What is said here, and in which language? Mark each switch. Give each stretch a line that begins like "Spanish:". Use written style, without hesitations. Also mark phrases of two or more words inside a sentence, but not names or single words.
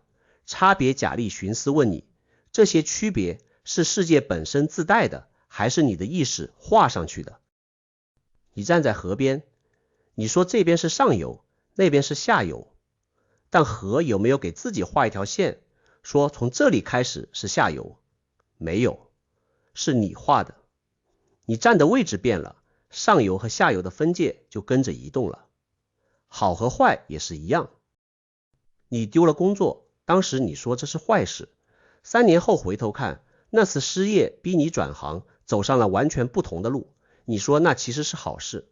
Chinese: 差別假立尋思問你，這些區別是世界本身自帶的，還是你的意識畫上去的？你站在河邊，你說這邊是上游，那邊是下游，但河有沒有給自己畫一條線，說從這裡開始是下游？沒有，是你畫的。你站的位置變了，上游和下游的分界就跟着移動了。好和壞也是一樣。你丟了工作，當時你說這是壞事，3年後回頭看，那次失業逼你轉行，走上了完全不同的路，你說那其實是好事。